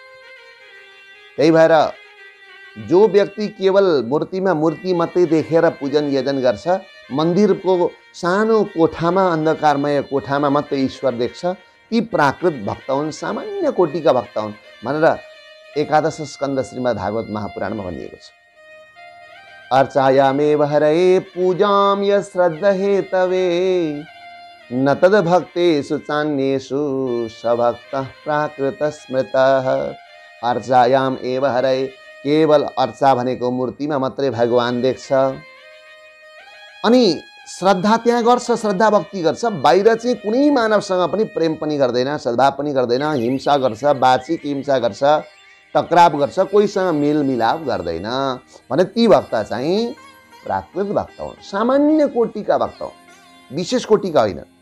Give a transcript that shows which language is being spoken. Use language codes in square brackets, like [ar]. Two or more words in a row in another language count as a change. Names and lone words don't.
[ne] त्यही भएर जो व्यक्ति केवल मूर्तिमा मूर्ति मात्रै देखेर पूजन यजन गर्छ, मन्दिरको सानो कोठामा अन्धकारमय कोठामा मात्रै ईश्वर देख्छ, ती प्राकृत भक्त हुन्, सामान्य कोटिका भक्त हुन् भनेर एकादश स्कन्द श्रीमद् भागवत महापुराणमा भनिएको छ। [sa] अर्चायामेव हरये पूजां यश्रद्धहेतवे न तद्भक्तेषु चान्येषु सभक्तः प्राकृत स्मृतः। अर्चायाम एव हरये, [ne] केवल अर्चा भनेको मूर्तिमा मात्रै भगवान देख्छ अनि श्रद्धा त्यहाँ गर्छ, श्रद्धा भक्ति गर्छ। बाहिर चाहिँ कुनै मानवसँग पनि प्रेम पनि गर्दैन, सद्भाव पनि गर्दैन, हिंसा गर्छ, वाचिक हिंसा गर्छ, टकराव गर्छ, कोहीसँग मेलमिलाप गर्दैन भने ती भक्त चाहिँ प्राकृत भक्त हुन्, सामान्य कोटिका भक्त हुन्, विशेष कोटिका होइन।